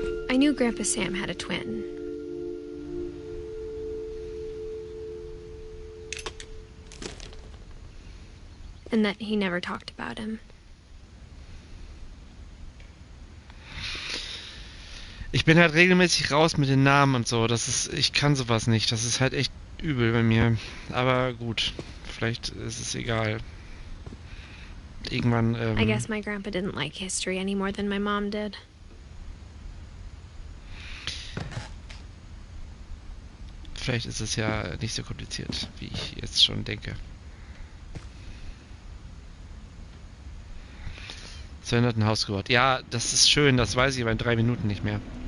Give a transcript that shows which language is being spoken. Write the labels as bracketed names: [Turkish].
[English] I knew Grandpa Sam had a twin. And that he never talked about him. [German] Ich bin halt regelmäßig raus mit den Namen und so. Ich kann sowas nicht. Das ist halt echt übel bei mir. Aber gut, vielleicht ist es egal. Irgendwann, [English] I guess my grandpa didn't like history any more than my mom did. [German] Vielleicht ist es ja nicht so kompliziert, wie ich jetzt schon denke. 200 ein Haus gebaut. Ja, das ist schön, das weiß ich aber in 3 Minuten nicht mehr.